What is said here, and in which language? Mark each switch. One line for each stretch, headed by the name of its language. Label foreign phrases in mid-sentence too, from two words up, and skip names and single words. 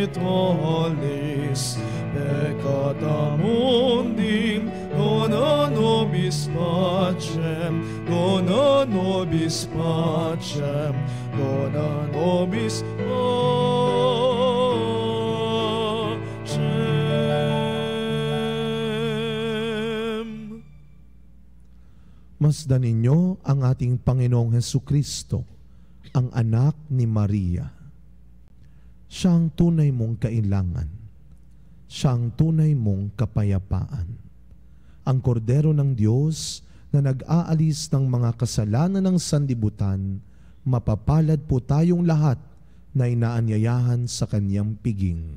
Latin: tollis peccata mundi, dona nobis pacem, dona nobis pacem, dona nobis pacem.
Filipino: Masdan ninyo ang ating Panginoong Hesukristo, ang anak ni Maria. Siya ang tunay mong kailangan. Siya ang tunay mong kapayapaan. Ang kordero ng Diyos na nag-aalis ng mga kasalanan ng sanlibutan, mapapalad po tayong lahat na inaanyayahan sa kanyang piging.